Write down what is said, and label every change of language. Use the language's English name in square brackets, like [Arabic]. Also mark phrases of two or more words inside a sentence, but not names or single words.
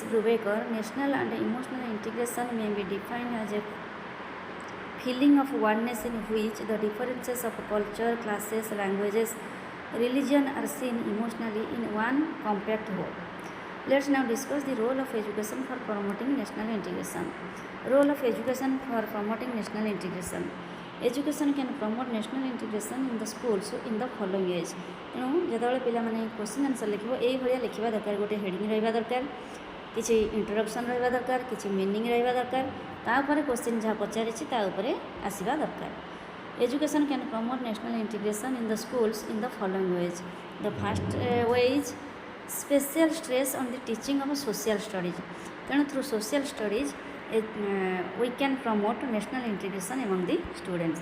[English] Brubaker, national and emotional integration may be defined as a feeling of oneness in which the differences of culture, classes, languages, religion are seen emotionally in one compact whole. Let's now discuss the role of education for promoting national integration. Role of education for promoting national integration. Education can promote national integration in the schools in the following ways. [Odia] ତେଣୁ ଯେତେବେଳେ ପିଲାମାନେ [English] question answer [Odia] ଲେଖିବ ଏଇଭଳିଆ ଲେଖିବା ଦରକାର, ଗୋଟେ ହେଡ଼ିଂ ରହିବା ଦରକାର, କିଛି ଇଣ୍ଟ୍ରୋଡକ୍ସନ୍ ରହିବା ଦରକାର, କିଛି ମିନିଂ ରହିବା ଦରକାର, ତାପରେ କ୍ୱେଶ୍ଚିନ୍ ଯାହା ପଚାରିଛି ତା ଉପରେ ଆସିବା ଦରକାର। [English] Education can promote national integration in the schools in the following ways. The first way is special stress on the teaching of social studies. ତେଣୁ through social studies we can promote national integration among the students.